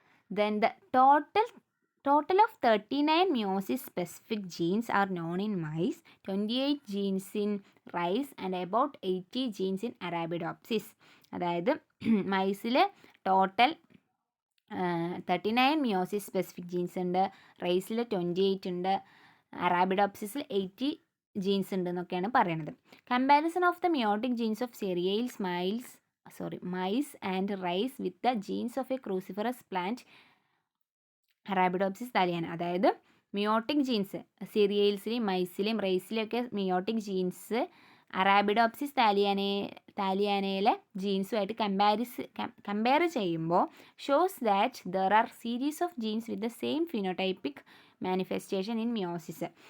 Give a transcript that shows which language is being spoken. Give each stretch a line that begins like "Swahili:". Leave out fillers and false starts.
English: Then the total of 39 meiosis specific genes are known in mice, 28 genes in rice and about 80 genes in Arabidopsis.
Malayalam: അതായത് മൈസിൽ total 39 meiosis specific jeans ഉണ്ട്, റൈസിൽ 28 ഉണ്ട്, അറാബിഡോപ്സിസിൽ 80 jeans ഉണ്ട് എന്നൊക്കെയാണ് പറയണത്.
English: Comparison of the meiotic genes of cereals, mice and rice with the genes of a cruciferous plant Arabidopsis thaliana.
Malayalam: അതായത് meiotic jeans സിറിയൽസിലെയും മൈസിലെയും റൈസിലെയൊക്കെ meiotic jeans അറാബിഡോപ്സിസ് താലിയാനയിലെ ജീൻസുമായിട്ട് compare ചെയ്യുമ്പോൾ
English: Shows that there are series of genes with the same phenotypic manifestation in meiosis.